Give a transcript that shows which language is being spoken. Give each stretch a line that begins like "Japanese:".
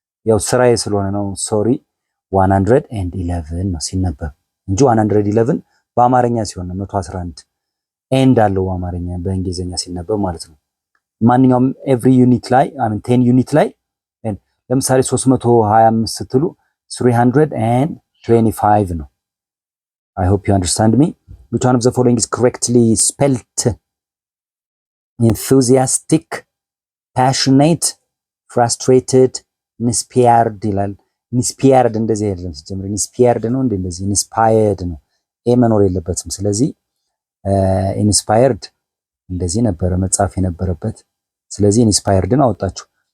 Amharic: ያው ስራዬ ስለሆነ ነው። ሶሪ 111 ነው ሲነበብ እንጂ 111 በአማርኛ ሲሆን ነው 111 ኤንድ አለው በአማርኛ በእንግሊዘኛ ሲነበብ ማለት ነው። ማንኛውም every ዩኒት ላይ 10 ዩኒት ላይ ለምሳሌ 325 ስትሉ 325 ነው።
English: I hope you understand me. Which one of the following is correctly spelled? Enthusiastic, passionate, frustrated, inspired
Amharic: ይላል። inspired እንደዚህ አይደለም ሲጀምር inspired ነው እንደዚህ inspired ነው። ኤ መኖር የለበትም። ስለዚህ inspired እንደዚህ ነበረ መጻፍ የነበረበት። ስለዚህ inspiredን አወጣችሁ።